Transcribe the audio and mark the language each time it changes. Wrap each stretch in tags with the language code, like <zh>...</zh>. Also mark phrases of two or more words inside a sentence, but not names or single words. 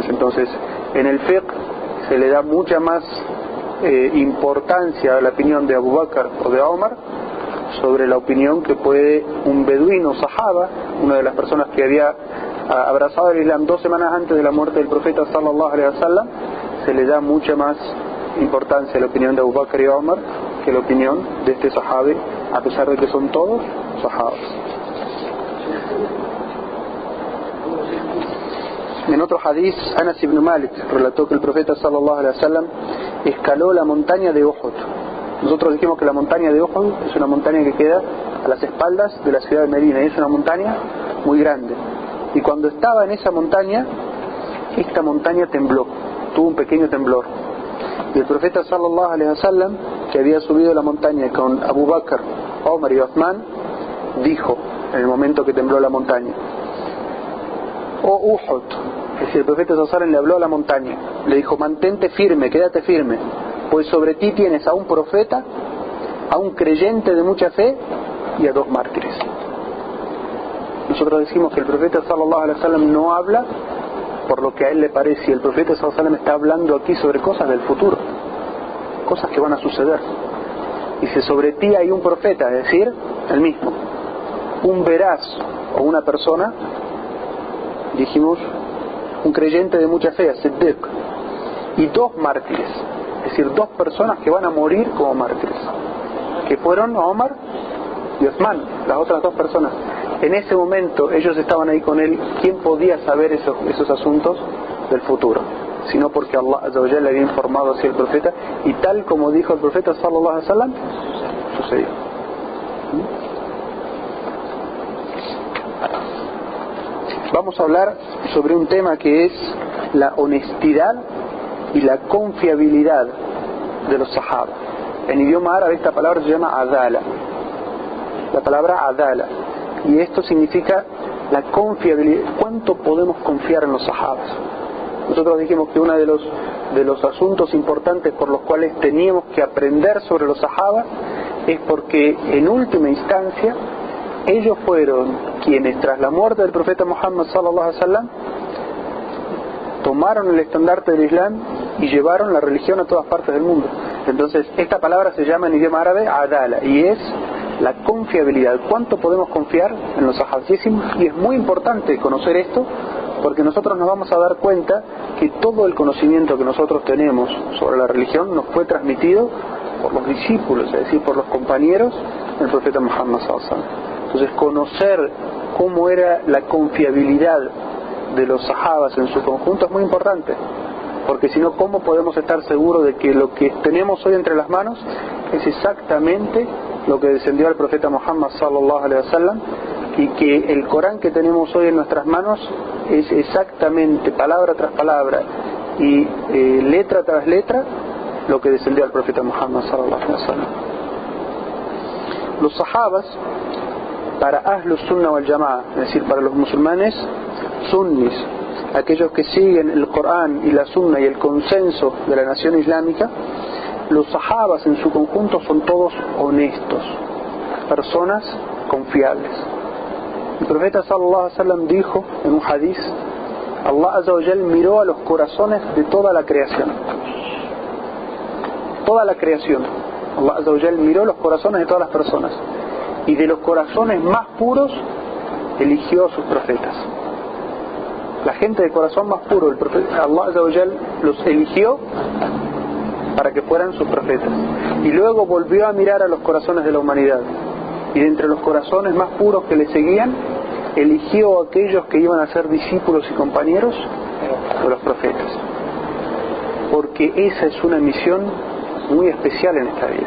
<es>Entonces, en el fiqh se le da mucha más importancia a la opinión de Abu Bakr o de Omar sobre la opinión que puede un beduino sahaba, una de las personas que había abrazado el Islam 2 semanas antes de la muerte del profeta</es> <ar>صلى الله عليه وسلم,</ar> <es>se le da mucha más importancia a la opinión de Abu Bakr y Omar que la opinión de este sahabi, a pesar de que son todos sahabas. En otro hadith, Anas ibn Malik relató que el profeta</es> <ar>صلى الله عليه وسلم</ar> <es>escaló la montaña de Uhud. Nosotros dijimos que la montaña de Uhud es una montaña que queda a las espaldas de la ciudad de Medina, y es una montaña muy grande. Y cuando estaba en esa montaña, esta montaña tembló, tuvo un pequeño temblor. Y el profeta</es> <ar>صلى الله عليه وسلم,</ar> <es>que había subido la montaña con Abu Bakr, Omar y Uthman, dijo en el momento que tembló la montaña: "Oh Uhud", es decir, el profeta</es> <ar>صلى الله عليه وسلم</ar> <es>le habló a la montaña, le dijo: "Mantente firme, quédate firme, pues sobre ti tienes a un profeta, a un creyente de mucha fe y a 2 mártires". Nosotros decimos que el profeta</es> <ar>صلى الله عليه وسلم</ar> <es>no habla por lo que a él le parece, y el profeta</es> <ar>صلى الله عليه وسلم</ar> <es>está hablando aquí sobre cosas del futuro, cosas que van a suceder. Dice: sobre ti hay un profeta, es decir, el mismo, un veraz o una persona, dijimos, un creyente de mucha fe, Siddiq, y 2 mártires, es decir, 2 personas que van a morir como mártires, que fueron Omar y Uthman, las otras 2 personas. En ese momento ellos estaban ahí con él. ¿Quién podía saber esos asuntos del futuro? Sino porque Allah</es> <ar>عز وجل</ar> <es>le había informado así al profeta, y tal como dijo el profeta</es> <ar>صلى الله عليه وسلم,</ar> <es>sucedió. Vamos a hablar sobre un tema que es la honestidad y la confiabilidad de los sahaba. En idioma árabe esta palabra se llama adala, la palabra adala, y esto significa la confiabilidad. ¿Cuánto podemos confiar en los sahabas? Nosotros dijimos que uno de los asuntos importantes por los cuales teníamos que aprender sobre los sahabas es porque en última instancia ellos fueron quienes, tras la muerte del profeta Muhammad</es> <ar>صلى الله عليه وسلم,</ar> <es>tomaron el estandarte del Islam y llevaron la religión a todas partes del mundo. Entonces esta palabra se llama en idioma árabe adala, y es la confiabilidad. ¿Cuánto podemos confiar en los sahabas? Y es muy importante conocer esto, porque nosotros nos vamos a dar cuenta que todo el conocimiento que nosotros tenemos sobre la religión nos fue transmitido por los discípulos, es decir, por los compañeros del profeta Muhammad sallallahu alaihi wasallam. Entonces, conocer cómo era la confiabilidad de los sahabas en su conjunto es muy importante, porque si no, ¿cómo podemos estar seguros de que lo que tenemos hoy entre las manos es exactamente lo que descendió al profeta Muhammad</es> <ar>صلى الله عليه وسلم,</ar> <es>y que el Corán que tenemos hoy en nuestras manos es exactamente, palabra tras palabra y letra tras letra, lo que descendió al profeta Muhammad</es> <ar>صلى الله عليه وسلم?</ar> <es>Los sahabas, para</es> <ar>أهل السنة والجماعة,</ar> <es>es decir, para los musulmanes sunnis, aquellos que siguen el Corán y la Sunna y el consenso de la nación islámica, los sahabas en su conjunto son todos honestos, personas confiables. El profeta</es> <ar>صلى الله عليه وسلم</ar> <es>dijo en un hadith: Allah</es> <ar>عز وجل</ar> <es>miró a los corazones de toda la creación. Toda la creación. Allah</es> <ar>عز وجل</ar> <es>miró los corazones de todas las personas, y de los corazones más puros eligió a sus profetas. La gente de corazón más puro, el profeta, Allah</es> <ar>عز وجل</ar> <es>los eligió para que fueran sus profetas, y luego volvió a mirar a los corazones de la humanidad, y de entre los corazones más puros que le seguían, eligió a aquellos que iban a ser discípulos y compañeros de los profetas, porque esa es una misión muy especial en esta vida.</es>